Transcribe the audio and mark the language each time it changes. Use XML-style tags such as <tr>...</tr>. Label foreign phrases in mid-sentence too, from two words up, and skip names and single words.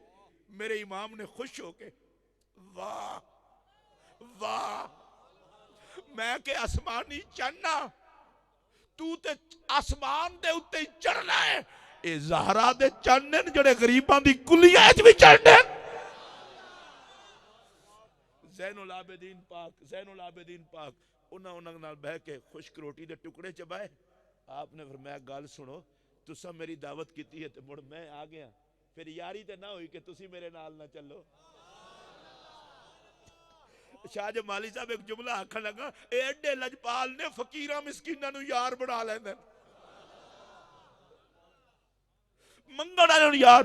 <pa>میرے امام نے خوش ہوکے واہ واہ، میں کے اسمانی چنا تو تے اسمان دے اتے چڑھنا ہے، اے زہرا دے چنے جڑے غریباں دی کلیاں چ بھی چڑھنے. زین العابدین پاک، زین العابدین پاک انہوں نے نال بہہ کے خشک روٹی دے ٹکڑے چبائے. آپنے فرمایا گل سنو، تسا میری دعوت کی ہے تو مڑ میں آ گیا، پھر یاری تو نہ ہوئی کہ تسی میرے نال نہ چلو. شاہ جمالی صاحب ایک جملہ آکھن لگا، ایڈے لجپال نے فقیراں مسکیناں نوں یار بنا لیندے، منگن والے نوں یار.</pa>